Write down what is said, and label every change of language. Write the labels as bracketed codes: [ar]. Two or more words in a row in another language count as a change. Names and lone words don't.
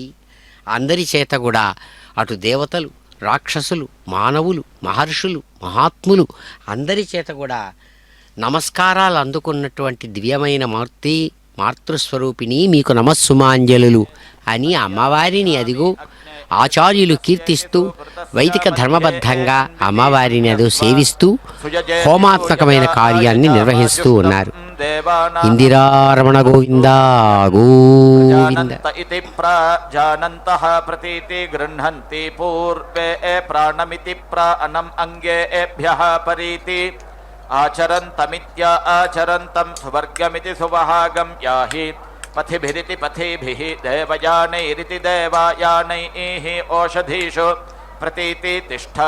[te] అందరి చేత కూడా అటు దేవతలు, రాక్షసులు, మానవులు, మహర్షులు, మహాత్ములు అందరి చేత కూడా నమస్కారాలు అందుకున్నటువంటి దివ్యమైన మూర్తి మాతృస్వరూపిణి మీకు నమస్సుమాంజలులు అని అమ్మవారిని అదిగో ఆచార్యులు కీర్తిస్తూ వైదిక ధర్మబద్ధంగా అమ్మవారిని అదో సేవిస్తూ హోమాత్మకమైన కార్యాన్ని నిర్వహిస్తూ ఉన్నారు. ఇందిరారమణ గోవింద గోవింద. [sa] इति प्राजानन्तः प्रतीति गृह्णन्ति पूर्वे प्राणमिति प्राणम् अङ्गेभ्यः परीति आचरन्तमित्या आचरन्तं सुवर्गमिति सुवहागं याहि पथिभिरिति पथिभिः देवयानैरिति देवायानैः ओषधीषु प्रतीति तिष्ठा